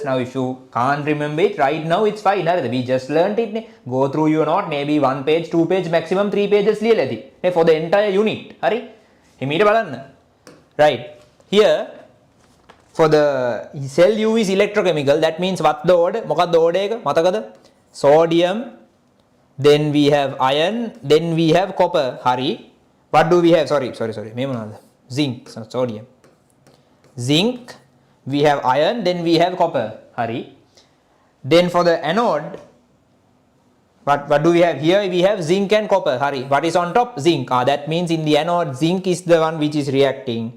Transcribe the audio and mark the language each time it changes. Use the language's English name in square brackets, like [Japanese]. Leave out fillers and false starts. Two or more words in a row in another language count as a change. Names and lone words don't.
[English] Now if you can't remember it right now, it's fine. We just learned it. Go through your note, maybe 1 page, 2 page, maximum 3 pages for the entire unit. Right. Here, for the cell U is electrochemical, that means what the order? [Sinhala] Mokadda order එක මතකද? [English] Sodium, then we have iron, then we have copper. Hari. What do we have? Sorry. [Sinhala] මේ මොනවද? [English] Zinc, sodium. Zinc, we have iron, then we have copper. Hari. Then for the anode, what do we have? Here we have zinc and copper. Hari. What is on top? Zinc. That means in the anode, zinc is the one which is reacting.